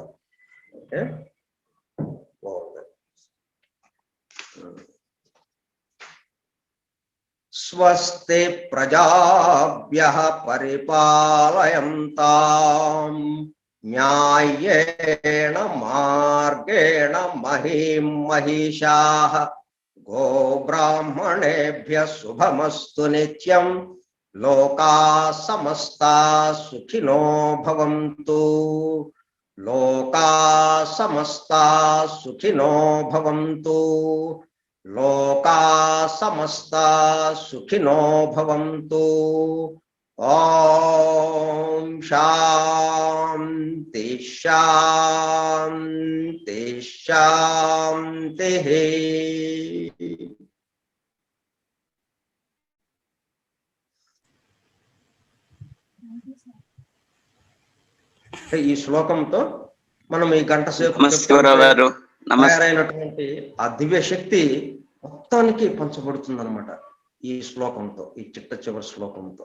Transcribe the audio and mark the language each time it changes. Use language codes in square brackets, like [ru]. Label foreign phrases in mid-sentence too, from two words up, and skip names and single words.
[sa] ఓకే, బాగుంది. స్వస్తి ప్రజాభ్యః పరిపాలయంతాం న్యాయేణ మార్గేణ మహీం మహిషాః గోబ్రాహ్మణేభ్యః శుభమస్తు నిత్యం లోకాః సమస్తాః సుఖినో భవంతు. లోకాః సమస్తాః సుఖినో భవంతు. లోకాః సమస్తాః సుఖినో భవంతు. ఓం శాంతి శాంతి శాంతి. [te] ఈ శ్లోకంతో మనం ఈ గంట సేపు తయారైనటువంటి ఆ దివ్య శక్తి మొత్తానికి పంచబడుతుంది అనమాట ఈ శ్లోకంతో, ఈ చిట్ట చివరి శ్లోకంతో.